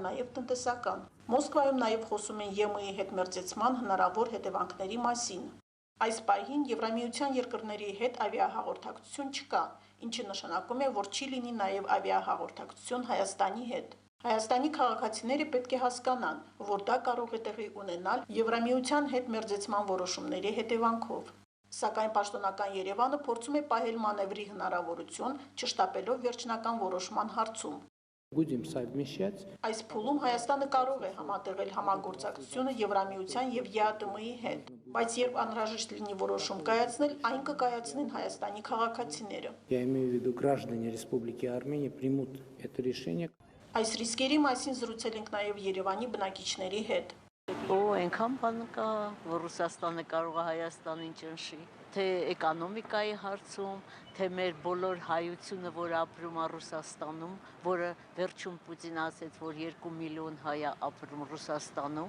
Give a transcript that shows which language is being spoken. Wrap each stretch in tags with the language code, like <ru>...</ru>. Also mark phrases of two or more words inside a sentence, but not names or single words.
<hy>նաև տնտեսական։ Մոսկվայում նաև խոսում են ԵՄ-ի հետ մերձեցման հնարավոր հետևանքների մասին։ Այս պահին Եվրամիության երկրների հետ ավիահաղորդակցություն չկա, ինչը նշանակում է, որ չի լինի նաև ավիահաղորդակցություն Հայաստանի հետ։ Հայաստանի քաղաքացիները պետք է հասկանան, որ դա կարող է տեղի ունենալ Եվրամիության հետ մերձեցման որոշումների հետևանքով։ Սակայն պաշտոնական Երևանը փորձում է պահել մանևրի հնարավորություն, չշտապելով վերջնական որոշման հարցում։</hy> <ru>Будем совмещать.</ru> <hy>Այս փուլում Հայաստանը կարող է համատեղել համագործակցությունը Եվրամիության եւ ԵԱՏՄ-ի հետ, բայց երբ անհրաժեշտ լինի որոշում կայացնել, այն կկայացնեն Հայաստանի քաղաքացիները։</hy> <ru>Я имею в виду, граждане Республики Армения примут это решение.</ru> <hy>Այս ռիսկերի մասին զրուցել ենք նաեւ Երևանի բնակիչների հետ։ Այնքան բան կա, որ Ռուսաստանը կարող է Հայաստանին ճնշի, թե էկոնոմիկայի հարցում, թե մեր բոլոր հայությունը, որ ապրում է Ռուսաստանում, որը վերջում Պուտինը ասեց, որ 2 միլիոն հայ է ապրում Ռուսաստանում։</hy>